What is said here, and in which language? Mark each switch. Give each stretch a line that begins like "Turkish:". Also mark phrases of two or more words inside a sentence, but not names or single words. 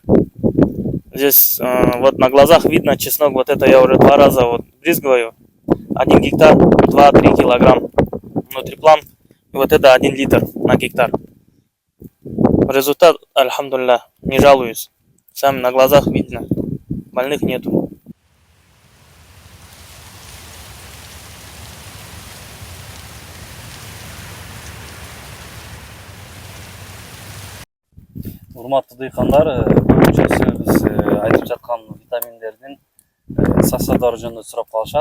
Russian: Здесь вот на глазах видно чеснок, вот это я уже 2 раза вот брызгаю. 1 гектар, 2-3 килограмм. Нутриплан, и вот это 1 литр на гектар. Результат, альхамдулилля, не жалуюсь. Сами на глазах видно, больных нету.
Kyrgyz: Урматтуу дыйкандар, көбүнчөсү биз айтып жаткан витаминдердин составдары жөнүндө сурап калышат.